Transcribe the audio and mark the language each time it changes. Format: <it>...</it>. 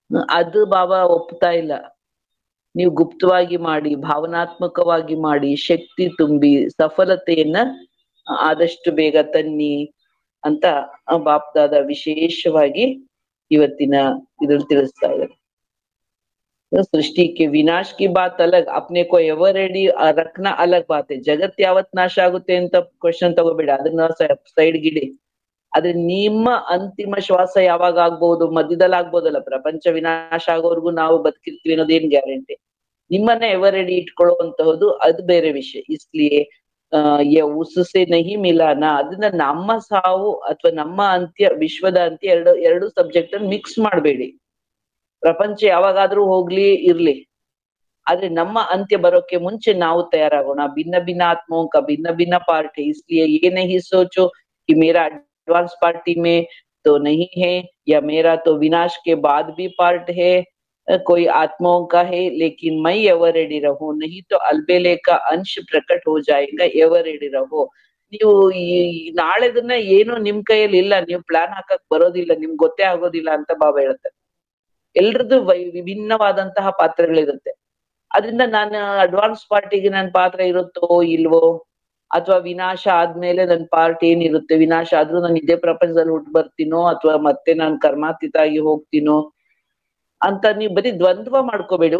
<kn>ಅದು ಬಾಬಾ ಒಪ್ತಾ ಇಲ್ಲ. ನೀವು ಗುಪ್ತವಾಗಿ ಮಾಡಿ, ಭಾವನಾತ್ಮಕವಾಗಿ ಮಾಡಿ, ಶಕ್ತಿ ತುಂಬಿ ಸಫಲತೆಯನ್ನ ಆದಷ್ಟು ಬೇಗ ತನ್ನಿ ಅಂತ ಬಾಪ್ದಾದ ವಿಶೇಷವಾಗಿ ಇವತ್ತಿನ ಇದ್ರಲ್ಲಿ ತಿಳಿಸ್ತಾ ಇದ್ದಾರೆ.</kn> <hi>सृष्टि के विनाश की बात अलग, अपने को एवर रेडी रखना अलग बात है.</hi> <kn>ಜಗತ್ ಯಾವತ್ ನಾಶ ಆಗುತ್ತೆ ಅಂತ ಕ್ವಶನ್ ತಗೋಬೇಡ, ಅದನ್ನ ಸೈಡ್ ಗಿಡಿ. ಆದ್ರೆ ನಿಮ್ಮ ಅಂತಿಮ ಶ್ವಾಸ ಯಾವಾಗ ಆಗ್ಬಹುದು? ಮಧ್ಯದಲ್ಲಿ ಆಗ್ಬೋದಲ್ಲ. ಪ್ರಪಂಚ ವಿನಾಶ ಆಗೋವರೆಗೂ ನಾವು ಬದುಕಿರ್ತೀವಿ ಅನ್ನೋದೇನ್ ಗ್ಯಾರಂಟಿ? ನಿಮ್ಮನ್ನ ಎವರ್ ರೆಡಿ ಇಟ್ಕೊಳ್ಳುವಂತಹದ್ದು ಅದು ಬೇರೆ ವಿಷಯ.</kn> <hi>ಇಸ್ಲಿಯೇ ಉಸ್ಸೆ ನಹಿ ಮಿಲಾನ,</hi> <kn>ಅದನ್ನ ನಮ್ಮ ಸಾವು ಅಥವಾ ನಮ್ಮ ಅಂತ್ಯ, ವಿಶ್ವದ ಅಂತ್ಯ ಎರಡು ಸಬ್ಜೆಕ್ಟ್ ಅನ್ನು ಮಿಕ್ಸ್ ಮಾಡ್ಬೇಡಿ. ಪ್ರಪಂಚ ಯಾವಾಗಾದ್ರೂ ಹೋಗ್ಲಿ ಇರ್ಲಿ, ಆದ್ರೆ ನಮ್ಮ ಅಂತ್ಯ ಬರೋಕೆ ಮುಂಚೆ ನಾವು ತಯಾರಾಗೋಣ.</kn> <hi>ಭಿನ್ನ ಭಿನ್ನ ಆತ್ಮೋं का भिन्न भिन्न पार्ट है, इसलिए ये नहीं सोचो कि मेरा एडवांस पार्टी में तो नहीं है, या मेरा तो विनाश के बाद भी पार्ट है, कोई आत्माओं का है, लेकिन मैं एवर रेडी रहूं, नहीं तो अलबेले का अंश प्रकट हो जाएगा. एवर रेडी रहो.</hi> <kn>ನೀವು ಈ ನಾಳೆದನ್ನ ಏನು ನಿಮ್ ಕೈಯಲ್ಲಿ ಇಲ್ಲ, ನೀವು ಪ್ಲಾನ್ ಹಾಕಕ್ ಬರೋದಿಲ್ಲ, ನಿಮ್ಗೆ ಗೊತ್ತೇ ಆಗೋದಿಲ್ಲ ಅಂತ ಬಾಬಾ ಹೇಳ್ತಾರೆ. ಎಲ್ರದ್ದು ವಿಭಿನ್ನವಾದಂತಹ ಪಾತ್ರಗಳಿರುತ್ತೆ. ಅದ್ರಿಂದ ನಾನು ಅಡ್ವಾನ್ಸ್ ಪಾರ್ಟಿಗೆ ನನ್ ಪಾತ್ರ ಇರುತ್ತೋ ಇಲ್ವೋ, ಅಥವಾ ವಿನಾಶ ಆದ್ಮೇಲೆ ನನ್ ಪಾರ್ಟ್ ಏನಿರುತ್ತೆ, ವಿನಾಶ ಆದ್ರೂ ನಾನು ಇದೇ ಪ್ರಪಂಚದಲ್ಲಿ ಹುಟ್ಟು ಬರ್ತೀನೋ ಅಥವಾ ಮತ್ತೆ ನಾನು ಕರ್ಮಾತೀತ ಆಗಿ ಹೋಗ್ತೀನೋ ಅಂತ ನೀವು ಬರೀ ದ್ವಂದ್ವ ಮಾಡ್ಕೋಬೇಡಿ.</kn>